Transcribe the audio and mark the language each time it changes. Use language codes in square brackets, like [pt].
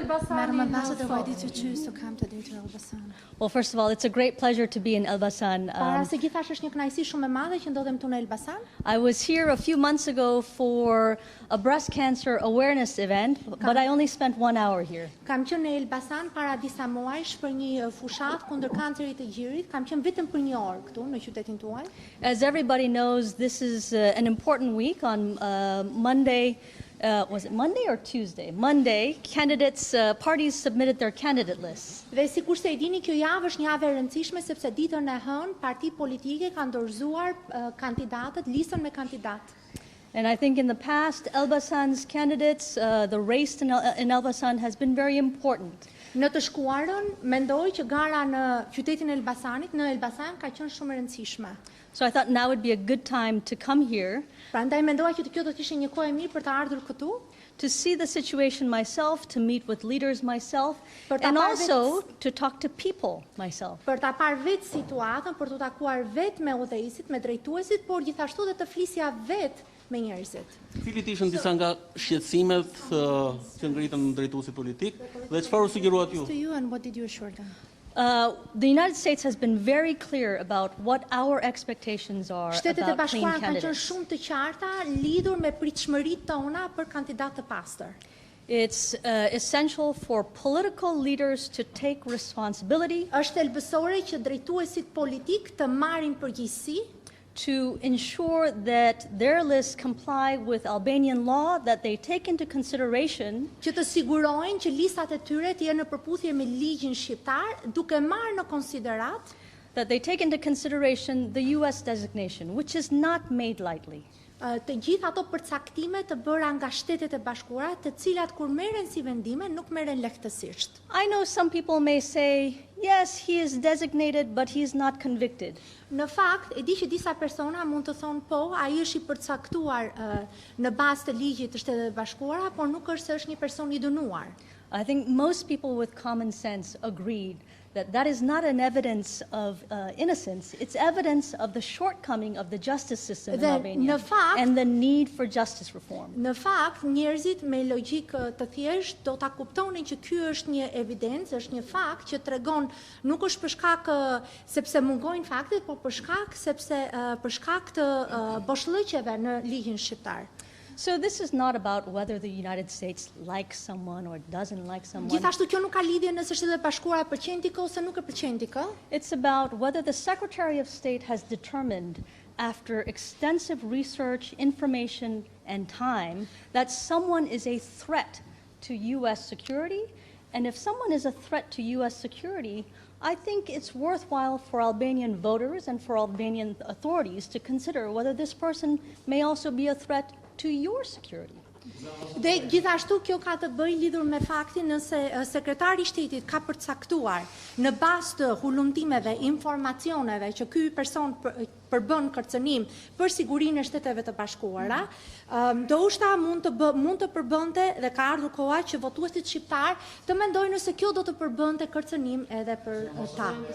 [en] Madam Ambassador, why did you choose to come today to Elbasan? Well, first of all, it's a great pleasure to be in Elbasan. [sq] Para se gjithashtu është një kënaqësi shumë e madhe që ndodhem këtu në Elbasan. [en] I was here a few months ago for a breast cancer awareness event, but I only spent 1 hour here. [sq] Kam qenë në Elbasan para disa muajsh për një fushat kundër kancerit të gjirit. Kam qenë vetëm për 1 orë këtu në qytetin tuaj. [en] As everybody knows, this is an important week. On Monday, was it Monday or Tuesday? Monday, candidates, parties submitted their candidate lists. [sq] Dhe sikur se e dini, kjo javë është një javë e rëndësishme sepse ditën e hënë partitë politike kanë dorëzuar kandidatët, listën me kandidatë. [en] And I think in the past, Elbasan's candidates, the race in Elbasan has been very important. [sq] Në të shkuarën, mendoj që gara në qytetin e Elbasanit, në Elbasan ka qenë shumë e rëndësishme. [en] So I thought now would be a good time to come here. [sq] Prandaj mendoja që kjo do të ishte një kohë e mirë për të ardhur këtu. [en] To see the situation myself, to meet with leaders myself, and also to talk to people myself. [sq] Për ta parë vetë situatën, për të takuar vetë me udhëheqësit, me drejtuesit, por gjithashtu dhe të flisja vetë me njerëzit. Cilit ishin disa nga shqetësimet që ngritën drejtuesit politik dhe çfarë u sugjeruat ju? [en] To you, and what did you assure them? The United States has been very clear about what our expectations are [sq] Shtetet e [en] about clean [sq] Bashkuara kanë qenë [en] candidates. [sq] shumë të qarta lidhur me pritshmëritë tona për kandidatë të pastër. [en] It's essential for political leaders to take responsibility, [sq] Është thelbësore që drejtuesit politik të marrin përgjegjësi, [en] to ensure that their lists comply with Albanian law, that they take into consideration [sq] që të sigurojnë që listat e tyre të jenë në përputhje me ligjin shqiptar, duke marrë në konsiderat [en] that they take into consideration the US designation, which is not made lightly. [sq] të gjithë ato përcaktime të bëra nga Shtetet e Bashkuara, të cilat kur merren si vendime nuk merren lehtësisht. [en] I know some people may say, yes, he is designated, but he is not convicted. [sq] Në fakt, e di që disa persona mund të thonë po, ai është i përcaktuar në bazë të ligjit të Shtetet e Bashkuara, por nuk është se është një person i dënuar. [en] I think most people with common sense agreed that that is not an evidence of innocence, it's evidence of the shortcoming of the justice system in [sq] Dhe [en] Albania [sq] në fakt, [en] and the need for justice reform. [sq] Në fakt, njerëzit me logjikë të thjeshtë do ta kuptonin që ky është një evidencë, është një fakt që tregon nuk është për shkak sepse mungojnë faktet, por për shkak të boshllëqeve në ligjin shqiptar. [en] So this is not about whether the United States likes someone or doesn't like someone. [sq] Gjithashtu kjo nuk ka lidhje nëse Shtetet e Bashkuara pëlqejnë ti ose nuk e pëlqejnë ti. [en] It's about whether the Secretary of State has determined, after extensive research, information, and time, that someone is a threat to U.S. security. And if someone is a threat to U.S. security, I think it's worthwhile for Albanian voters and for Albanian authorities to consider whether this person may also be a threat to your security. [sq] Dhe gjithashtu kjo ka të bëjë lidhur me faktin nëse sekretari i shtetit ka përcaktuar në bazë të hulumtimeve, informacioneve që ky person përbën kërcënim për sigurinë e Shteteve të Bashkuara, ndoshta mund të përbënte dhe ka ardhur koha që votuesit shqiptar të mendojnë nëse kjo do të përbënte kërcënim edhe për ta.